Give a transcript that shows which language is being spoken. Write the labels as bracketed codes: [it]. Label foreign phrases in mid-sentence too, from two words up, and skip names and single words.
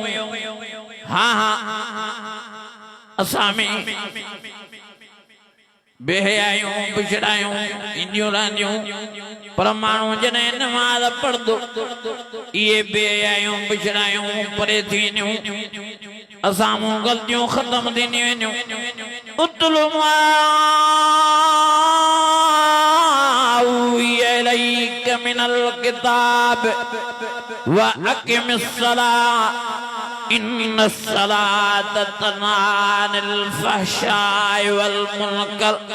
[sd] हाँ हाँ असां में बेहयायूं पिछड़ायूं ईंदियूं रहंदियूं पर माण्हू जॾहिं नमाज़ पढ़ंदो इहे बेहयायूं पिछड़ायूं परे थींदियूं असां मूं ग़लतियूं ख़तम थींदियूं वेंदियूं। [ar] اتل ما إليك من الكتاب وأقم الصلاة إن الصلاة تنهى عن الفحشاء والمنكر